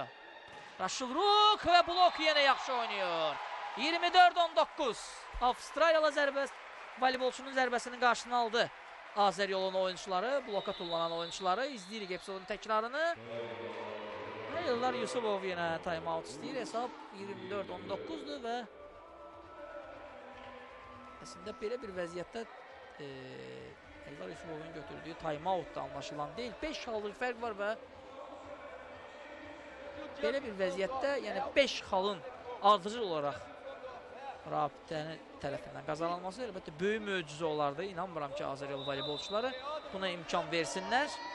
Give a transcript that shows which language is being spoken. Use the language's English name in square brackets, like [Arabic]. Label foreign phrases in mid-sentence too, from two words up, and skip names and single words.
[Azerbaijani] Raşılruk və blok yenə yaxşı oynayır. 24-19. Avstraliyalı voleybolçunun zərbəsinin qarşısını aldı. Azeryolun oyuncuları, bloka tullanan oyuncuları. İzləyirik episodun təkrarını. Eldar Yusubov yenə time-out istəyir. Hesab 24-19-dur və əslində belə bir vəziyyətdə Eldar Yusubovun götürdüyü time-out da anlaşılan deyil. 5 xallıq fərq var və belə bir vəziyyətdə, yəni 5 xalın ardıcıl olaraq Rabitənin tərəfindən qazanılması əlbəttə böyük möcüzə olardı. İnanmıram ki, Azeryol voleybolçuları buna imkan versinlər.